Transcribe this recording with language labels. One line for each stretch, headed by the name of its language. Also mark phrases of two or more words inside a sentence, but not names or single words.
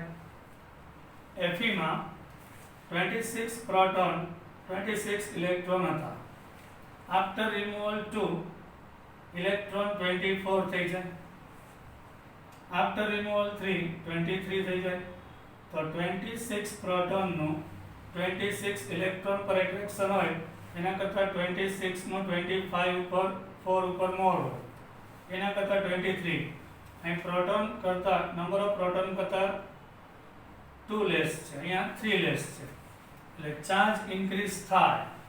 Gujarati: Fe માં 26 proton 26 electron હતા,
English: after removal
Gujarati: 2 electron 24 થઈ જાય,
English: after removal
Gujarati: 3 23 થઈ જાય. તો 26 પ્રોટોન નું 26 ઇલેક્ટ્રોન પર એટ્રેક્શન હોય એના કરતા 26 નું 25 ઉપર 4 ઉપર મોર હોય, એના કરતા 23. અહીં પ્રોટોન કરતા
English: number of proton
Gujarati: કરતા 2 લેસ છે, અહીંયા 3 લેસ છે એટલે
English: charge increase
Gujarati: થાય